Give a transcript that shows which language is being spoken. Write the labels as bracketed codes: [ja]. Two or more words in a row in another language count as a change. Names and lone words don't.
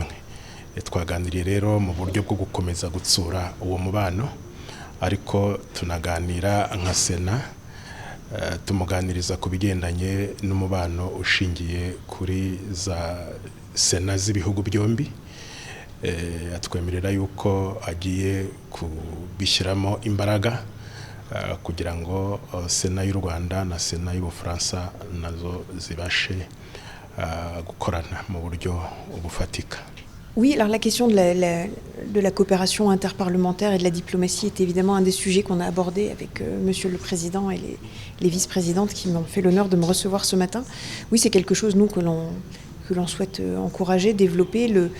[rw] Twaganiriye rero mu buryo bwo gukomeza gutsura uwo mubano, ariko tunaganira nka Sena, tumuganiriza ku bigendanye n'umubano ushingiye kuri za Sena z'ibihugu byombi. Atwemerera yuko agiye kubishyiramo imbaraga kugira ngo Sena y'u Rwanda na Sena y'Ubufaransa nazo zibashe gukorana mu buryo bufatika. [fr] Oui, alors la question de la coopération interparlementaire et de la diplomatie est évidemment un des sujets qu'on a abordé avec Monsieur le Président et les vice-présidentes qui m'ont fait l'honneur de me recevoir ce matin. Oui, c'est quelque chose, nous, que l'on souhaite encourager, développer.